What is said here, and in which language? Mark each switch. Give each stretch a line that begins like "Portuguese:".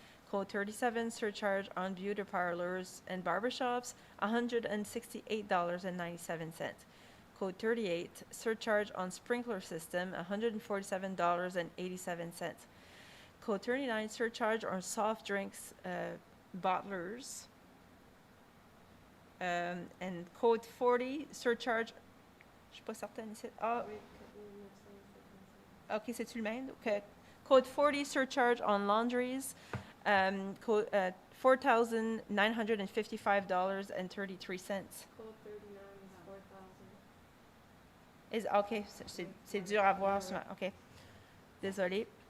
English: Code 37, surcharge on beauty parlors and barbershops, $168.97. Code 38, surcharge on sprinkler system, $147.87. Code 39, surcharge on soft drinks bottlers. And Code 40, surcharge,
French: je suis pas certaine ici. Ah, ok, c'est-tu le même? Okay.
English: Code 40, surcharge on laundries, code $4,955.33. Code 39 is 4,000.
French: Ok, c'est dur à voir. Ok, désolé.